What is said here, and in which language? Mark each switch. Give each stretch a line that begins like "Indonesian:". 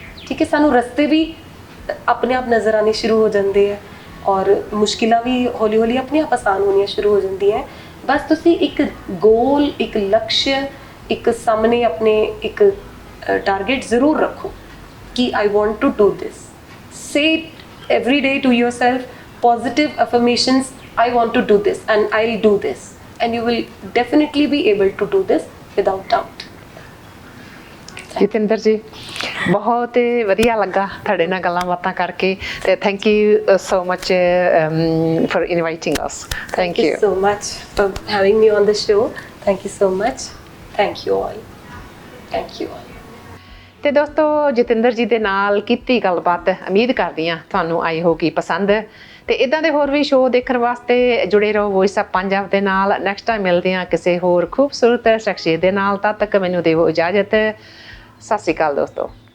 Punjabi: ਠੀਕ ਹੈ, ਸਾਨੂੰ ਰਸਤੇ ਵੀ ਆਪਣੇ ਆਪ ਨਜ਼ਰ ਆਉਣੇ ਸ਼ੁਰੂ ਹੋ ਜਾਂਦੇ ਹੈ, ਔਰ ਮੁਸ਼ਕਿਲਾਂ ਵੀ ਹੌਲੀ ਹੌਲੀ ਆਪਣੇ ਆਪ ਆਸਾਨ ਹੋਣੀਆਂ ਸ਼ੁਰੂ ਹੋ ਜਾਂਦੀਆਂ। ਬਸ ਤੁਸੀਂ ਇੱਕ ਗੋਲ, ਇੱਕ ਲਕਸ਼, ਇੱਕ ਸਾਹਮਣੇ ਆਪਣੇ ਇੱਕ ਟਾਰਗੇਟ ਜ਼ਰੂਰ ਰੱਖੋ ਕਿ
English: I want to do this. Say it every day to yourself, positive affirmations, I want to do this and I'll do this, and you will definitely be able to do this without doubt.
Punjabi: Jatinder ਜੀ, ਬਹੁਤ ਵਧੀਆ ਲੱਗਾ ਤੁਹਾਡੇ ਨਾਲ ਗੱਲਾਂ ਬਾਤਾਂ ਕਰਕੇ, ਤੇ
English: Thank you so much for inviting us. Thank you so much for having me on the show. Thank you so much. Thank you all. Thank you all.
Punjabi: ਤੇ ਦੋਸਤੋ, ਜਤਿੰਦਰ ਜੀ ਦੇ ਨਾਲ ਕੀਤੀ ਗੱਲਬਾਤ ਉਮੀਦ ਕਰਦੀ ਹਾਂ ਤੁਹਾਨੂੰ ਆਈ ਹੋਗੀ ਪਸੰਦ। ਤੇ ਇਦਾਂ ਦੇ ਹੋਰ ਵੀ ਸ਼ੋਅ ਦੇਖਣ ਵਾਸਤੇ ਜੁੜੇ ਰਹੋ ਵੌਇਸ ਆਫ ਪੰਜਾਬ ਦੇ ਨਾਲ। ਨੈਕਸਟ ਟਾਈਮ ਮਿਲਦੇ ਹਾਂ ਕਿਸੇ ਹੋਰ ਖੂਬਸੂਰਤ ਸ਼ਖਸੀਅਤ ਦੇ ਨਾਲ। ਤਦ ਤੱਕ ਮੈਨੂੰ ਦਿਓ ਇਜਾਜ਼ਤ। ਸਤਿ ਸ਼੍ਰੀ ਅਕਾਲ ਦੋਸਤੋ।